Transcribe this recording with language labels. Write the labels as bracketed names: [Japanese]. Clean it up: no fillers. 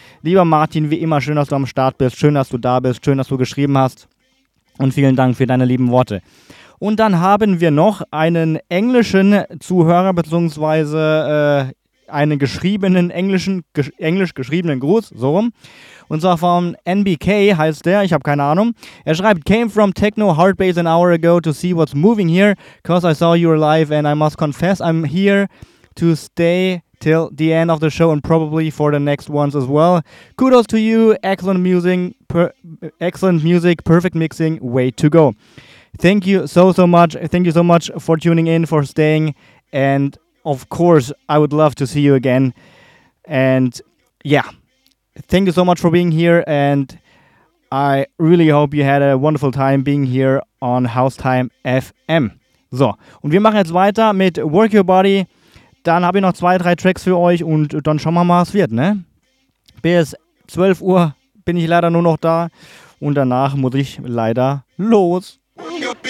[German] Lieber Martin, wie immer, schön, dass du am Start bist. Schön, dass du da bist. Schön, dass du geschrieben hast. Und vielen Dank für deine lieben Worte. Und dann haben wir noch einen englischen Zuhörer, beziehungsweise einen geschriebenen englischen, englisch geschriebenen Gruß, so rum. Und zwar von NBK heißt der, ich habe keine Ahnung. Er schreibt, [English] came from Techno Hardbase an hour ago to see what's moving here, cause I saw you live and I must confess I'm here to stay till the end of the show and probably for the next ones as well. Kudos to you, excellent music, perfect mixing, way to go. Thank you so much. Thank you so much for tuning in, for staying. And of course, I would love to see you again. And yeah, thank you so much for being here. And I really hope you had a wonderful time being here on Housetime FM. [German] So, und wir machen jetzt weiter mit Work Your Body. Dann habe ich noch 2-3 Tracks für euch und dann schauen wir mal, was wird, ne? Bis 12 Uhr bin ich leider nur noch da und danach muss ich leider los. [English] You're being